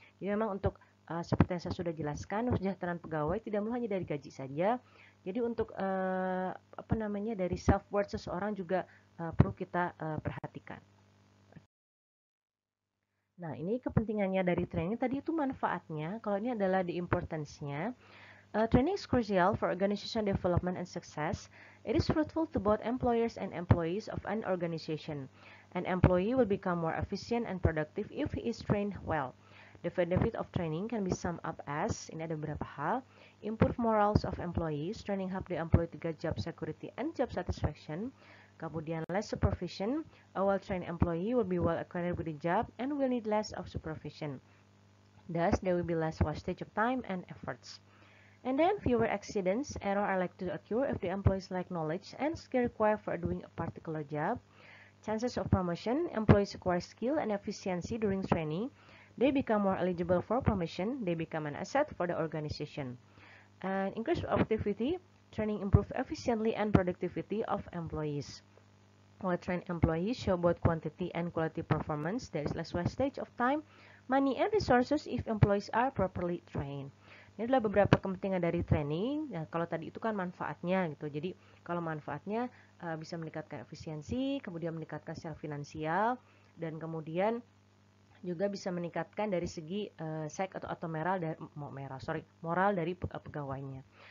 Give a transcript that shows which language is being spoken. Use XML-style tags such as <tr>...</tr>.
<id>Jadi memang untuk seperti yang saya sudah jelaskan, kesejahteraan pegawai tidak melulu hanya dari gaji saja. Jadi untuk dari self worth seseorang juga perlu kita perhatikan. Nah, ini kepentingannya dari training tadi itu manfaatnya. Kalau ini adalah</id> <en>the importance-</en> <id>nya.</id> <en>Training is crucial for organization development and success. It is fruitful to both employers and employees of an organization. An employee will become more efficient and productive if he is trained well. The benefit of training can be summed up as,</en> <id>ini ada beberapa hal,</id> <en>improve morals of employees, training help the employee to get job security and job satisfaction.</en> <id>Kemudian</id> <en>less supervision, a well-trained employee will be well acquainted with the job and will need less of supervision. Thus, there will be less wastage of time and efforts. And then fewer accidents, errors are likely to occur if the employees lack knowledge and skill required for doing a particular job. Chances of promotion, employees acquire skill and efficiency during training. They become more eligible for promotion. They become an asset for the organization. And increase productivity, training improves efficiency and productivity of employees. Well-trained employees show both quantity and quality performance. There is less wastage of time, money, and resources if employees are properly trained.</en> <id>Ini adalah beberapa kepentingan dari training. Nah, kalau tadi itu kan manfaatnya gitu. Jadi kalau manfaatnya bisa meningkatkan efisiensi, kemudian meningkatkan secara finansial, dan kemudian juga bisa meningkatkan dari segi atau moral dari pegawainya.</id>